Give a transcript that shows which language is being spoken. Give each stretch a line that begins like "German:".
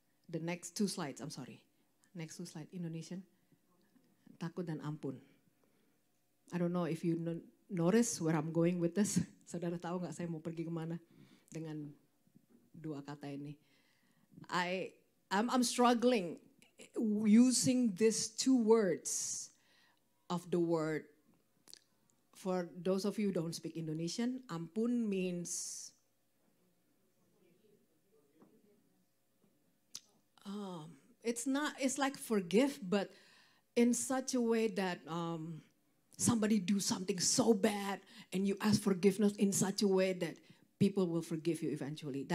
English: The next two slides, I'm sorry. Next two slide, Indonesian.
Indonesian: Takut dan ampun.
English: I don't know if you notice where I'm going with this.
Indonesian: Saudara tahu nggak saya mau pergi kemana dengan dua kata ini.
English: I'm struggling using these two words of the word. For those of you who don't speak Indonesian, ampun means it's like forgive, but in such a way that somebody do something so bad and you ask forgiveness in such a way that people will forgive you eventually.